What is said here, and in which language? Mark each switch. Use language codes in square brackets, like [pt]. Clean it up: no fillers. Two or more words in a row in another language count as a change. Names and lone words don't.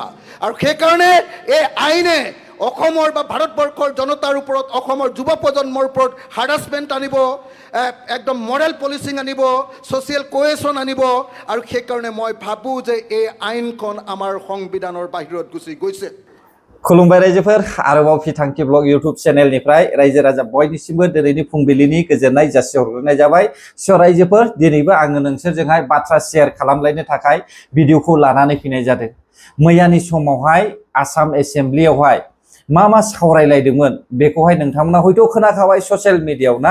[as] আৰু সেইকাৰণে এই আইনে অসমৰ বা ভাৰতবৰ্ষৰ জনতাৰ ওপৰত, অসমৰ যুৱ প্ৰজন্মৰ ওপৰত হাৰাছমেণ্ট আনিব, একদম মৰেল পলিচিং আনিব, ছ'চিয়েল কোহেশ্যন আনিব। আৰু সেইকাৰণে মই ভাবোঁ যে এই আইনখন আমাৰ সংবিধানৰ বাহিৰত গুচি গৈছে। [brx] खुलुमबाय रायजोफोर आरोबाव फिथांखि ब्लग इउटुब चेनेलनिफ्राय रायजो राजा बयनिसिमबो दिनैनि फुंबिलिनि गोजोननाय जासिहरग्रोनाय जाबाय। स' रायजोफोर दिनैबो आङो नोंसोरजोंहाय बाथ्रा शेयार खालामलायनो थाखाय भिडिअखौ लानानै फैनाय जादों। मैयानि समावहाय आसाम एसेम्ब्लियावहाय मा सावरायलायदोंमोन बेखौहाय नोंथांमोना हयथ' खोनाखाबाय ससियेल मिडियायाव ना।